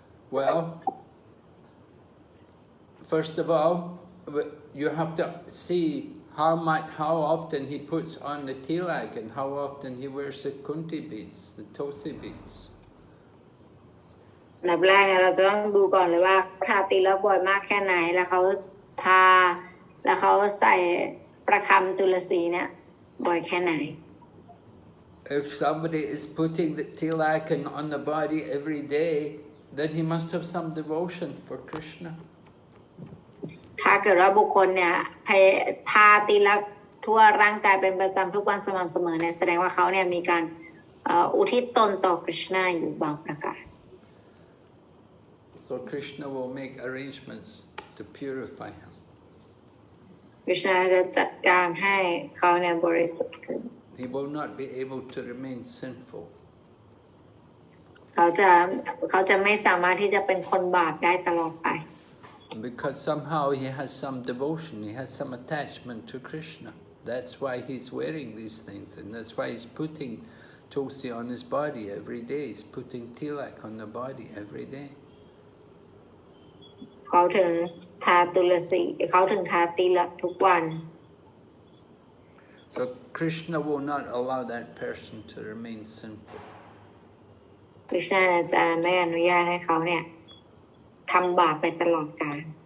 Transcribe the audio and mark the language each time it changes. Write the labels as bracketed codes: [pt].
[en] Well, first of all, you have to see how often he puts on the tilak and how often he wears the kunti beads, the tulsi beads. [th] อันดับแรกเนี่ยเราจะต้องดูก่อนเลยว่าทาตีแล้วบ่อยมากแค่ไหนแล้วเขาทาแล้วเขาใส่ประคำตุลสีเนี่ยบ่อยแค่ไหน [en] If somebody is putting the tilak on the body every day, then he must have some devotion for Krishna. [th] ถ้าเกิดว่าบุคคลเนี่ยทาตีลักทั่วร่างกายเป็นประจำทุกวันสม่ำเสมอเนี่ยแสดงว่าเขาเนี่ยมีการอุทิศตนต่อ Krishna อยู่บางประการ [en] So Krishna will make arrangements to purify him. [th] Krishna จะจัดการให้เขาเนี่ยบริสุทธิ์ขึ้น [en] He will not be able to remain sinful. [th] เขาจะไม่สามารถที่จะเป็นคนบาปได้ตลอดไป [en] Because somehow he has some devotion, he has some attachment to Krishna. That's why he's wearing these things, and that's why he's putting tulsi on his body every day. He's putting tilak on the body every day. [th] เขาถึงทาตุลสีเขาถึงทาติละทุกวัน [en] So Krishna will not allow that person to remain sinful. [th] คริชนาจะไม่อนุญาตให้เขาเนี่ยทำบาปไปตลอดกาล